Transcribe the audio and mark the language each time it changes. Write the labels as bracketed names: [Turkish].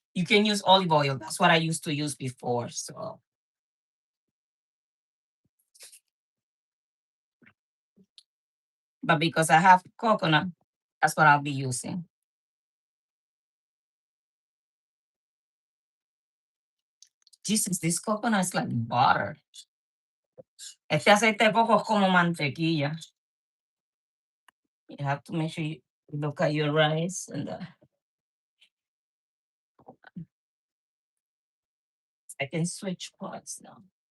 [English] You can use olive oil. That's what I used to use before. So, but because I have coconut, that's what I'll be using. Jesus, this coconut is like butter. [Spanish] Este aceite de coco es como mantequilla. [English] You have to make sure you look at your rice and I can switch pots now.